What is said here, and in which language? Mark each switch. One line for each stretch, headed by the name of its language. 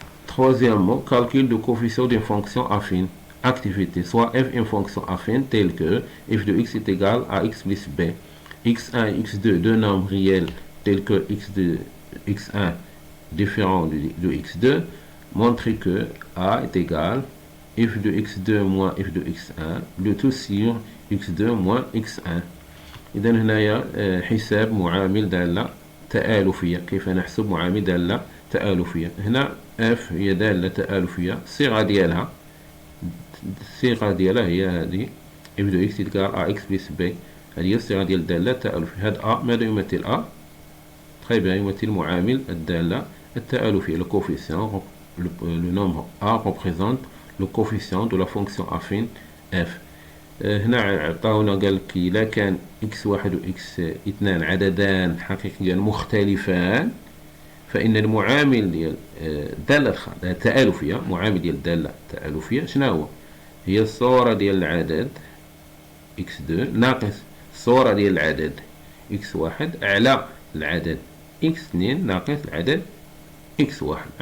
French: Troisièmement, calcul de coefficient d'une fonction affine. Activité, soit f une fonction affine telle que f de x est égal à x plus b. x1 et x2, deux nombres réels tels que x2, x1 différent de x2, montrer que a est égal à f de x2 moins f de x1, le tout sur x2 moins x1.
Arabic: إذا هنايا حساب معامل دالة تآلفية. كيف نحسب معامل دالة تآلفية؟ هنا f هي دالة تآلفية، الصيغة ديالها هي هذه f de x تلقى
French: a x plus b.
Arabic: هذه هي الصيغة ديال الدالة التآلفية. هذا a ماذا يمثل a؟
French: très bien،
Arabic: يمثل معامل الدالة التآلفية.
French: Le coefficient, le nombre a représente le coefficient de la fonction affine f.
Arabic: هنا عطاونا قال لك إذا كان x1 و x2 عددان حقيقيان مختلفان فإن المعامل ديال الدالة التآلفية، معامل ديال الدالة التآلفية شنو هو؟ هي الصورة ديال العدد x2 ناقص الصورة ديال العدد x1 على العدد x2 ناقص العدد x1.